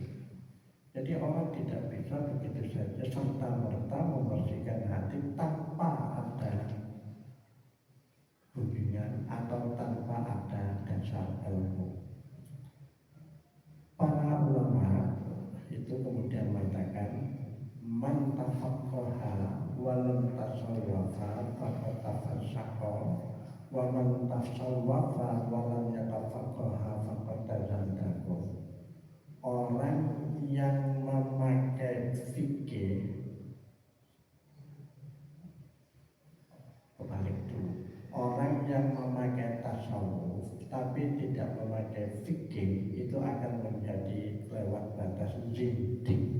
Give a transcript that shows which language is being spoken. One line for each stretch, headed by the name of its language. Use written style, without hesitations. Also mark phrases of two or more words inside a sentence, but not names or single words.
Indonesian: Jadi orang tidak bisa begitu saja serta-merta membersihkan hati tanpa ada bimbingan atau tanpa ada dasar ilmu. Para ulama itu kemudian mengatakan,
Arabic: من تفقه ولم تصوف فقد تفسق ومن تصوف ولم يتفقه فقد تزندق.
Indonesian: Orang yang memakai fikih, kebalik dulu, orang yang memakai tasawuf tapi tidak memakai fikih itu akan menjadi lewat batas zindik.